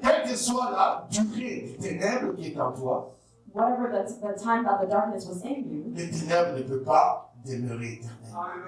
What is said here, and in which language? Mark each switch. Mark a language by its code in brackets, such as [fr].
[fr] Quelle que soit la durée des ténèbres qui est en toi, [en] whatever the time that the darkness was in you, [fr] les ténèbres ne peuvent pas demeurer éternellement.